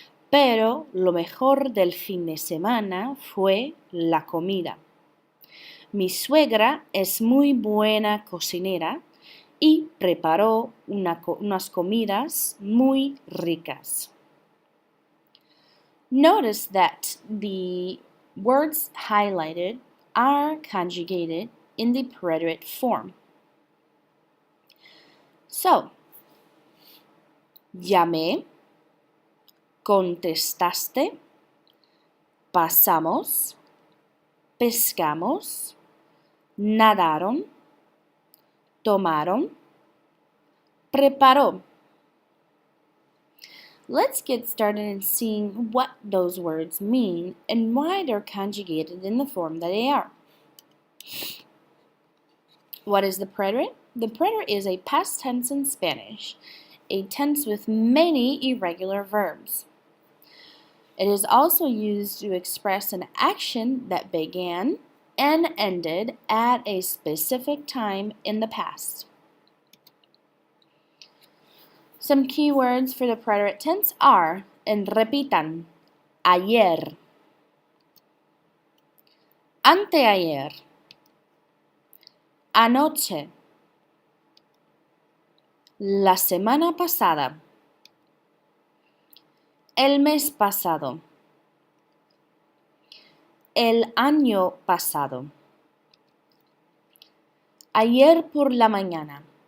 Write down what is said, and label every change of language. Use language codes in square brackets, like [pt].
[es] Pero lo mejor del fin de semana fue la comida. Mi suegra es muy buena cocinera y preparó unas comidas muy ricas. [en] Notice that the words highlighted are conjugated in the preterite form. [es] So, llamé, contestaste, pasamos, pescamos, nadaron, tomaron, preparó. [en] Let's get started in seeing what those words mean and why they're conjugated in the form that they are. What is the preterite? The preterite is a past tense in Spanish, a tense with many irregular verbs. It is also used to express an action that began and ended at a specific time in the past. Some key words for the preterite tense are, and repitan, [es] ayer, anteayer, anoche, la semana pasada, el mes pasado, el año pasado, ayer por la mañana.